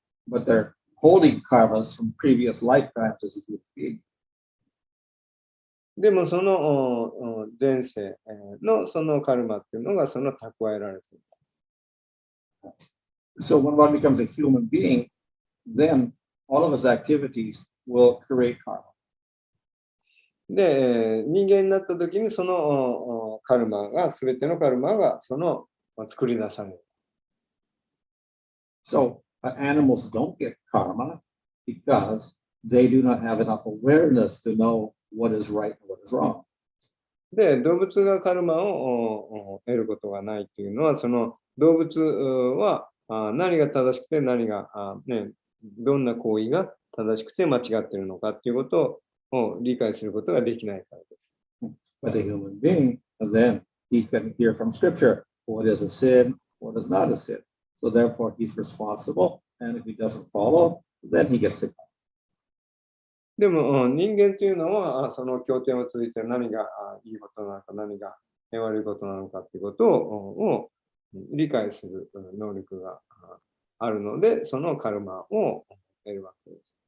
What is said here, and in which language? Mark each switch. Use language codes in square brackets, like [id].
[en] But they're holding karmas from previous lifetimes as a human being. [ja] でもその前世のそのカルマっていうのがその蓄えられている。 [en] So when one becomes a human being, then all of his activities will create karma. [ja] で、人間になった時にそのカルマが、すべてのカルマがその作り出される。 [en] So animals don't get karma because they do not have enough awareness to know what is right and what is wrong. [ja] で、動物がカルマを得ることがないというのは、その動物は何が正しくて何が、どんな行為が正しくて間違っているのかということを理解することができないからです。 [en] But a human being, then he can hear from scripture what is a sin, what is not a sin. So therefore he's responsible, and if he doesn't follow, then he gets sick. [ja] でも人間というのはその経典を通じて何がいいことなのか何が悪いことなのかということを理解する能力があるので、そのカルマを得るわけです。